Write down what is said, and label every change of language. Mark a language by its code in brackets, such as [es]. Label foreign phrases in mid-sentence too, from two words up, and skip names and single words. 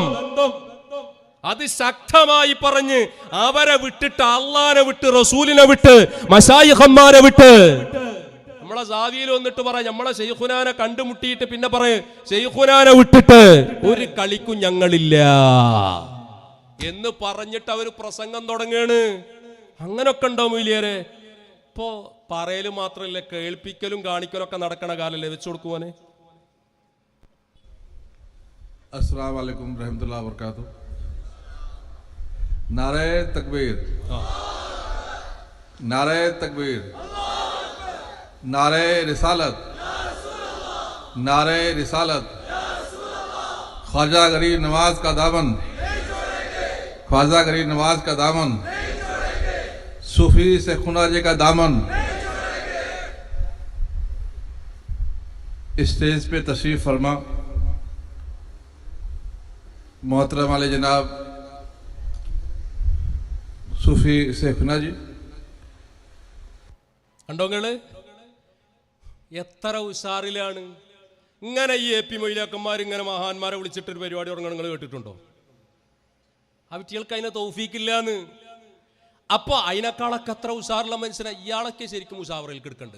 [ml] അത് ശക്തമായി പറഞ്ഞ് അവരെ വിട്ടിട്ട്, അള്ളാനെ വിട്ട്, റസൂലിനെ വിട്ട്, മശായിഖന്മാരെ വിട്ട്, നമ്മളെ സാവിയിൽ വന്നിട്ട് പറ നമ്മളെ ശൈഖുനാനെ കണ്ടുമുട്ടിയിട്ട് പിന്നെ പറയും ശൈഖുനാനെ വിട്ടിട്ട് ഒരു കളിക്കും ഞങ്ങളില്ല എന്ന് പറഞ്ഞിട്ട് അവർ പ്രസംഗം തുടങ്ങാണ്. അങ്ങനൊക്കെ ഉണ്ടോ മൊയ്ലിയേരെ? ഇപ്പോ പറയല് മാത്രമല്ല, കേൾപ്പിക്കലും കാണിക്കലും ഒക്കെ നടക്കണ കാലല്ലേ വെച്ചു കൊടുക്കുവാനെ. [ar] السلام عليكم رحمة الله وبركاته. [hi] नारे तकबीर, नारे तकबीर, नारे रिसालत, नारे रिसालत। ख्वाजा गरीब नवाज का दामन, ख्वाजा गरीब नवाज का दामन, सूफी से खुनाजे का दामन। स्टेज पे तशरीफ फरमा मोहतरम वाले जनाब सूफी शेखुना जी। [ml] കണ്ടോങ്ങള് എത്ര ഉഷാറിലാണ്. ഇങ്ങനെ ഈ AP മൊയ്ലിയാക്കന്മാർ ഇങ്ങനെ മഹാന്മാരെ വിളിച്ചിട്ടൊരു പരിപാടി തുടങ്ങണം നിങ്ങൾ കേട്ടിട്ടുണ്ടോ? ആ കുട്ടികൾക്ക് അതിനെ തൗഫീക്കില്ലാന്ന്. അപ്പൊ അതിനേക്കാളൊക്കെ അത്ര ഉഷാറുള്ള മനുഷ്യനെ ഇയാളൊക്കെ ശരിക്കും ഉഷാവറയിൽ കിടക്കണ്ട്.